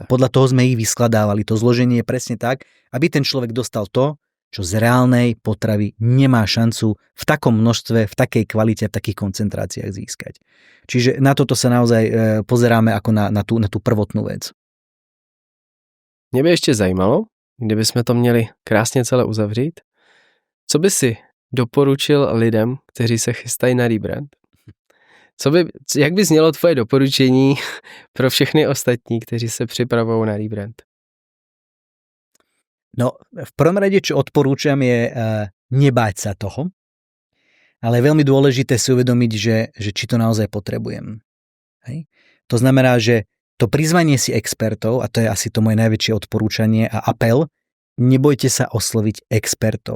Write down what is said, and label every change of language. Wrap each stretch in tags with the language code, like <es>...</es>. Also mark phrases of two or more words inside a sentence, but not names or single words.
<sk>Podľa toho sme ich vyskladávali. To zloženie je presne tak, aby ten človek dostal to, čo z reálnej potravy nemá šancu v takom množstve, v takej kvalite, v takých koncentráciách získať. Čiže na toto sa naozaj pozeráme ako na tú prvotnú vec.</sk> <cs>Mě by ještě zajímalo, kdyby jsme to měli krásně celé uzavřít, co by si doporučil lidem, kteří se chystají na rebrand? Jak by znělo tvoje doporučení pro všechny ostatní, kteří se připravují na rebrand?</cs> <sk>No, v prvom rade, čo odporúčam, je nebáť sa toho, ale je veľmi dôležité si uvedomiť, že či to naozaj potrebujem. Hej? To znamená, že to prizvanie si expertov, a to je asi to moje najväčšie odporúčanie a apel, nebojte sa osloviť expertov.</sk>